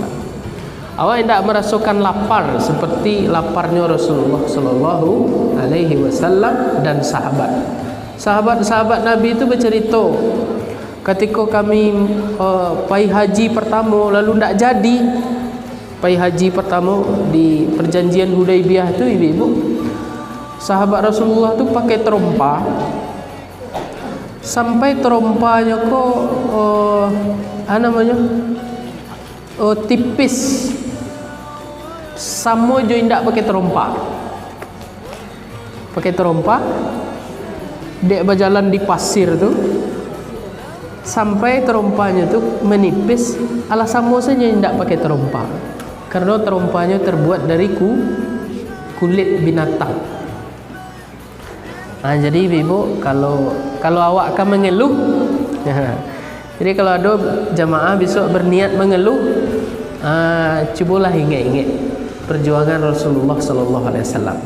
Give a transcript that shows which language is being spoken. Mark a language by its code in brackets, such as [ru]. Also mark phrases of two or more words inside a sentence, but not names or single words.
[id] Awak tidak merasakan lapar seperti laparnya Rasulullah SAW dan sahabat-sahabat Nabi itu bercerita, ketika kami pai haji pertama lalu tidak jadi. Pai haji pertama di perjanjian Hudaibiyah tu ibu-ibu, sahabat Rasulullah tu pakai terompa, sampai terompanya tipis, [min] samo jo indak [id] pakai terompa, dek berjalan di pasir tu sampai terompanya tu menipis, [min] ala samo [id] saja indak pakai terompa. Karena terompanya terbuat dari kulit binatang. Nah, jadi ibu kalau awak akan mengeluh, jadi kalau ada jamaah besok berniat mengeluh, cubalah ingat-ingat perjuangan Rasulullah SAW.